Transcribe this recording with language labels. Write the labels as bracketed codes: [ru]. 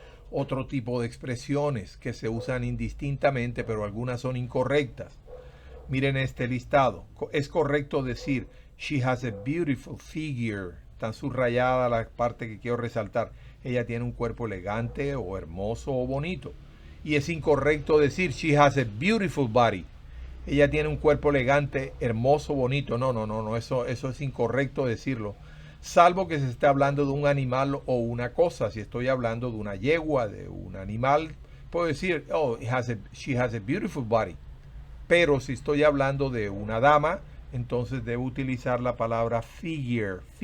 [es] Otro tipo de expresiones que se usan indistintamente, pero algunas son incorrectas. Miren este listado. Es correcto decir, [en] she has a beautiful figure. [es] Está subrayada la parte que quiero resaltar. Ella tiene un cuerpo elegante o hermoso o bonito. Y es incorrecto decir, [en] she has a beautiful body. [es] Ella tiene un cuerpo elegante, hermoso, bonito. No. Eso es incorrecto decirlo. Salvo que se esté hablando de un animal o una cosa. Si estoy hablando de una yegua, de un animal, puedo decir, [en] oh, she has a beautiful body. [es] Pero si estoy hablando de una dama, entonces debo utilizar la palabra figure.